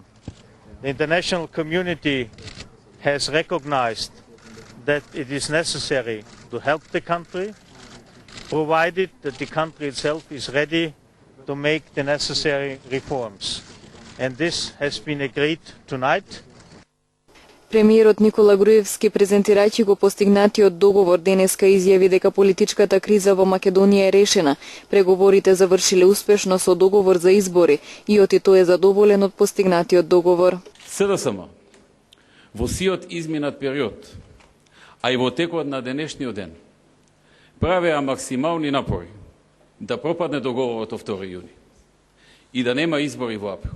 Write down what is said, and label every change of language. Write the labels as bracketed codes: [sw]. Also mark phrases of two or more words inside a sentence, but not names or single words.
[en] The international community has recognized that it is necessary to help the country, provided that the country itself is ready to make the necessary reforms. And this has been agreed tonight. [mk] Премиерот Никола Груевски, презентирајќи го постигнатиот договор, денеска изјави дека политичката криза во Македонија е решена. Преговорите завршиле успешно со договор за избори и тој е задоволен од постигнатиот договор. СДСМ во сиот изминат период, а и во текот на денешниот ден, правеа максимални напори да пропадне договорот од 2 јуни и да нема избори во април.